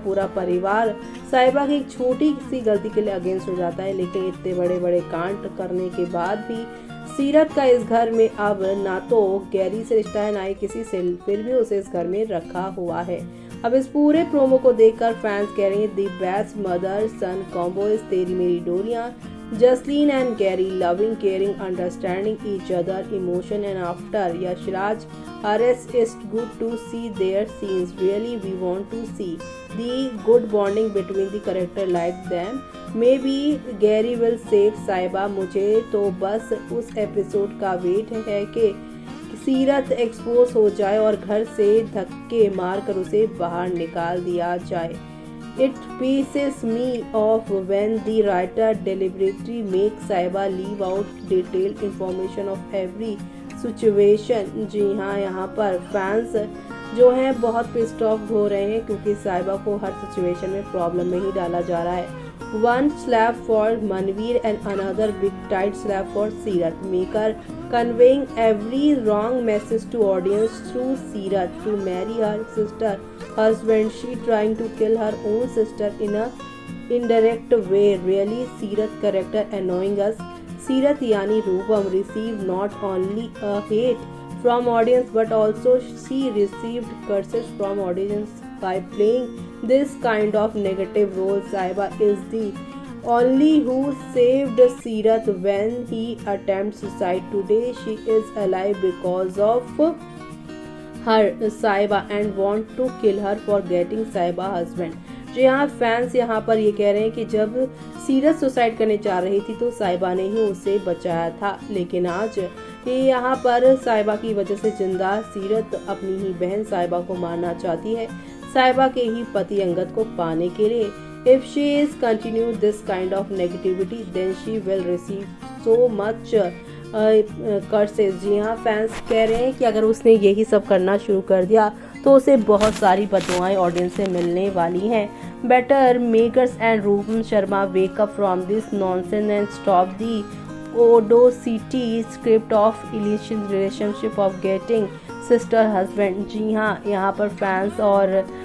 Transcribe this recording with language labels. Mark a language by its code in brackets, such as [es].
[hi] पूरा परिवार साहिबा की एक छोटी सी गलती के लिए अगेंस्ट हो जाता है, लेकिन इतने बड़े बड़े कांड करने के बाद भी सीरत का इस घर में अब ना तो गैरी से रिश्ता है ना ही किसी से, फिर भी उसे इस घर में रखा हुआ है। अब इस पूरे प्रोमो को देखकर फैंस कह रहे हैं [en] The best mother son combo is Teri Meri Doriyaan. Jasleen and Gary loving, caring, understanding each other, emotion, and after Yashraj arrest, it's good to see their scenes. Really, we want to see the good bonding between the character like them. Maybe Gary will save Sahiba. [hi] मुझे तो बस उस episode का wait है कि सीरत expose हो जाए और घर से धक्के मारकर उसे बाहर निकाल दिया जाए। [en] It pisses me off when the writer deliberately makes Sahiba leave out detailed information of every situation। [hi] जी हाँ, यहाँ पर फैंस जो हैं बहुत पिस्ड ऑफ हो रहे हैं क्योंकि साहिबा को हर सिचुएशन में प्रॉब्लम में ही डाला जा रहा है। [en] One slap for Manveer and another big tight slap for Seerat, maker conveying every wrong message to audience through Seerat to marry her sister husband, she trying to kill her own sister in a indirect way. Really, Seerat character annoying us. Seerat yani Roopam received not only a hate from audience but also she received curses from audience by playing this kind of negative role. Sahiba is the only who saved Seerat when he attempted suicide. Today she is alive because of her Sahiba and want to kill her for getting Sahiba husband। [hi] जो यहाँ fans यहाँ पर ये कह रहे हैं कि जब सीरत सुसाइड करने जा रही थी तो साहिबा ने ही उसे बचाया था, लेकिन आज ये यहाँ पर साहिबा की वजह से जिंदा सीरत अपनी ही बहन साहिबा को मारना चाहती है, साहिबा के ही पति अंगद को पाने के लिए। [en] If she is continue this kind of negativity, then she will receive so much curses. [hi] जी हाँ, फैंस कह रहे हैं कि अगर उसने यही सब करना शुरू कर दिया तो उसे बहुत सारी बददुआएं ऑडियंस से मिलने वाली हैं। [en] Better makers and Rupam Sharma wake up from this nonsense and stop the audacity script of illicit relationship of getting sister husband. [hi] जी हाँ, यहाँ पर फैंस और